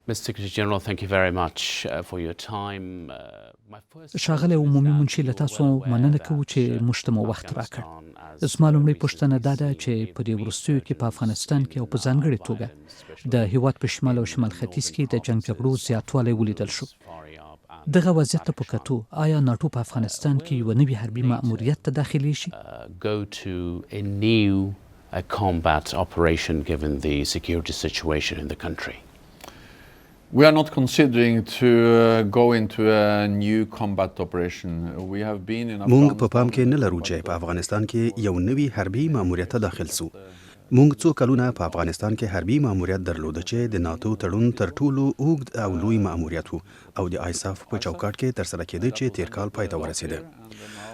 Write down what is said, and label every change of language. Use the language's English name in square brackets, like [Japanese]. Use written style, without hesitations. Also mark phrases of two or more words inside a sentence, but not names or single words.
[English] Mr. Secretary General, thank you very much for your time. [Pashto] ښاغلی عمومي منشي له تاسو مننه کوو چې موږ ته مو وخت راکړ. زما لومړۍ پوښتنه دا ده چې په دې وروستیو کې په افغانستان کې او په ځانګړې توګه د هیواد په شمال او شمال ختیځ کې د جنګ جګړو زیاتوالی ولیدل شو. دغه وضعیت ته په کتو آیا ناټو په افغانستان کې یو نوي حربي مأموریت ته داخلیږي؟ [English] Go to a new combat operation given the security situation in the country. We are not considering to go into a new combat operation. We have been in [Pashto] مونږ په پام کې نه لرو چې په افغانستان کې یو نوي حربي ماموریت ته داخل سو. مونږ څو کلونه په افغانستان کې حربي ماموریت درلوده چې د ناتو تړون تر ټولو اوږد او لوی ماموریت وو او د آیساف په چوکاټ کې ترسره کېده چې تیر کال پای ته ورسېده.